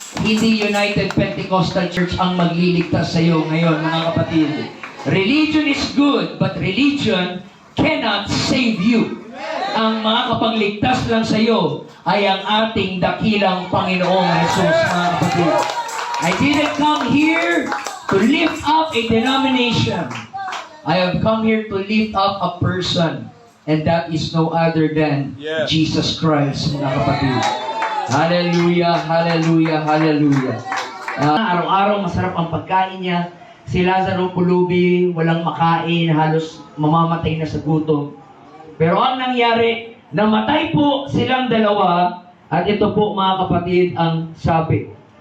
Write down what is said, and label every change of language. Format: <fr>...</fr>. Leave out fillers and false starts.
<tl>Hindi United Pentecostal Church ang magliligtas sa iyo ngayon, mga kapatid.</tl> <en>Religion is good, but religion cannot save you.</en> <tl>Ang mga kapagligtas lang sa iyo ay ang ating dakilang Panginoong Jesus, mga kapatid.</tl> <en>I didn't come here to lift up a denomination. I have come here to lift up a person, and that is no other than Jesus Christ,</en> <tl>mga kapatid.</tl> <en>Hallelujah, hallelujah, hallelujah.</en> <tl>Araw-araw masarap ang pagkain niya. Si Lazaro pulubi, walang makain, halos mamamatay na sa gutom. Pero ang nangyari, namatay po silang dalawa, at ito po mga kapatid ang sabi.</tl>